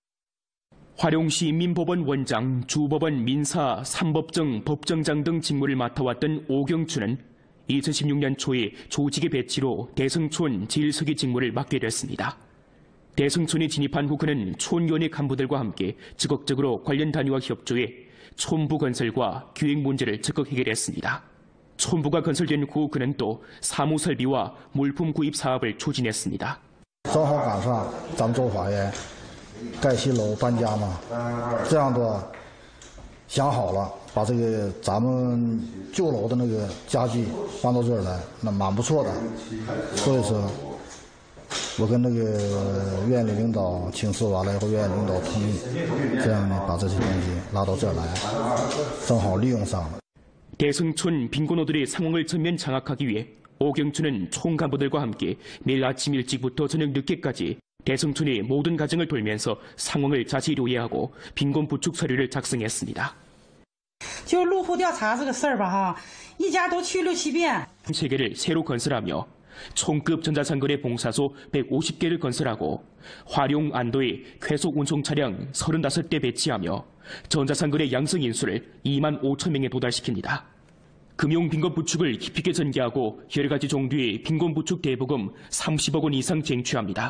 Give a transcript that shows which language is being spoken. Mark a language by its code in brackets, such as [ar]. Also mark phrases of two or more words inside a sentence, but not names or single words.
[ko] 화령시 인민법원 원장, 주법원 민사, 삼법정, 법정장 등 직무를 맡아왔던 오경춘은 2016년 초에 조직의 배치로 대성촌 제일서기 직무를 맡게 됐습니다. 대성촌에 진입한 후 그는 촌위원회 간부들과 함께 적극적으로 관련 단위와 협조해 촌부 건설과 기획 문제를 적극 해결했습니다. 촌부가 건설된 후 그는 또 사무 설비와 물품 구입 사업을 추진했습니다. [zh] 正好赶上咱们州法院盖新楼搬家嘛，这样的想好了，把这个咱们旧楼的那个家具搬到这儿来，那蛮不错的，所以说。我跟那个院里领导请示完了以后，院里领导同意，这样呢把这些东西拉到这儿来，正好利用上了。 [ko] 대성촌 빈곤호들의 상황을 전면 장악하기 위해 오경춘은 촌 간부들과 함께 매일 아침 일찍부터 저녁 늦게까지 대성촌의 모든 가정을 돌면서 상황을 자세히 이해하고 빈곤 부축 서류를 작성했습니다. [zh] 就入户调查这个事儿吧，哈，一家都去6、7遍。 [ko] 체계를 새로 건설하며 총급 전자상거래 봉사소 150개를 건설하고 화룡 안도에 쾌속 운송 차량 35대 배치하며 전자상거래 양성 인수를 2만 5천 명에 도달시킵니다. 금융 빈곤 부축을 깊이 있게 전개하고 여러 가지 종류의 빈곤 부축 대보금 30억 원 이상 쟁취합니다.